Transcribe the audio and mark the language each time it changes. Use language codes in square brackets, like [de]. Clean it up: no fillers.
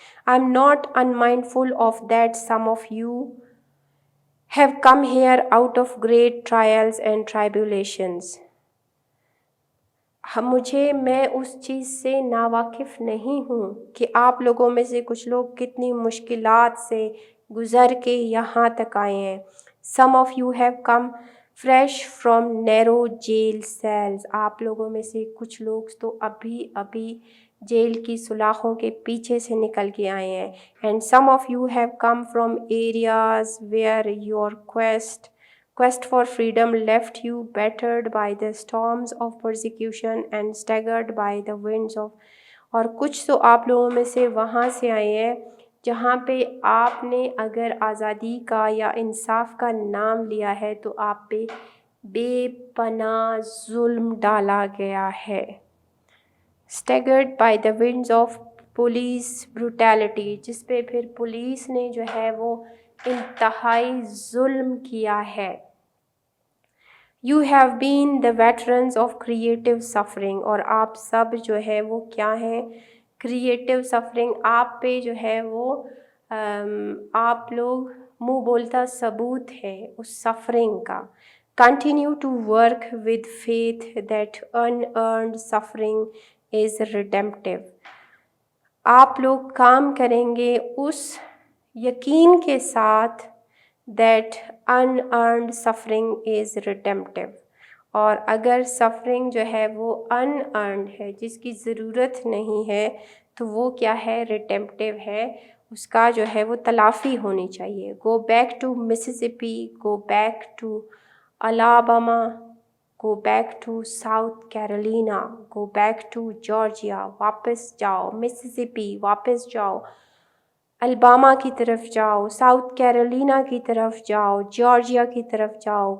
[en] I'm not unmindful of that some of you have come here out of great trials and tribulations. [ur] میں اس چیز سے ناواقف نہیں ہوں کہ آپ لوگوں میں سے کچھ لوگ کتنی مشکلات سے گزر کے یہاں تک آئے ہیں. [en] Some of you have come fresh from narrow jail cells. [ur] آپ لوگوں میں سے کچھ لوگ تو ابھی جیل کی سلاخوں کے پیچھے سے نکل کے آئے ہیں. [en] And some of you have come from areas where your quest for freedom left you battered by the storms of persecution and staggered by the winds of. [ur] اور کچھ تو آپ لوگوں میں سے وہاں سے آئے ہیں جہاں پہ آپ نے اگر آزادی کا یا انصاف کا نام لیا ہے تو آپ پہ بے پناہ ظلم ڈالا گیا ہے. [en] Staggered by the winds of police brutality، [ur] جس پہ پھر پولیس نے جو ہے وہ انتہائی ظلم کیا ہے. [en] You have been the veterans of creative suffering، [ur] اور آپ سب جو ہے وہ کیا ہیں؟ Creative suffering. آپ پہ جو ہے وہ آپ لوگ منہ بولتا ثبوت ہے اس سفرنگ کا. [en] Continue to work with faith that unearned suffering is redemptive. [ur] آپ لوگ کام کریں گے اس یقین کے ساتھ [en] that unearned suffering is redemptive. [ur] اور اگر سفرنگ جو ہے وہ unearned ہے، جس کی ضرورت نہیں ہے، تو وہ کیا ہے؟ redemptive ہے. اس کا جو ہے وہ تلافی ہونی چاہیے. [en] Go back to Mississippi, go back to Alabama, go back to South Carolina, go back to Georgia. [ur] واپس جاؤ مسیسپی، واپس جاؤ الباما کی طرف جاؤ، ساؤتھ کیرولینا کی طرف جاؤ، جارجیا کی طرف جاؤ.